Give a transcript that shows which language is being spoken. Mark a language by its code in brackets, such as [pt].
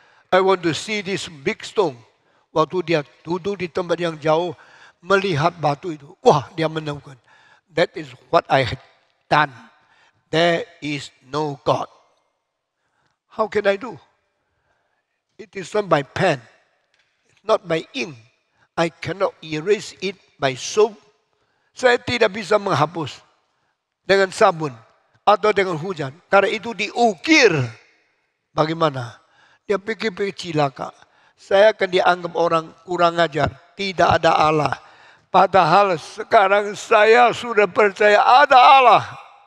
[en] I want to see this big stone. [id] Waktu dia duduk di tempat yang jauh, melihat batu itu. Wah, dia menemukan. [en] That is what I had done. There is no God. How can I do? It is not by pen. It's not by ink. I cannot erase it by soap. [id] Saya tidak bisa menghapus dengan sabun atau dengan hujan. Karena itu diukir. Bagaimana? Dia pikir-pikir cilaka. Saya akan dianggap orang kurang ajar. Tidak ada Allah. Padahal sekarang saya sudah percaya ada Allah.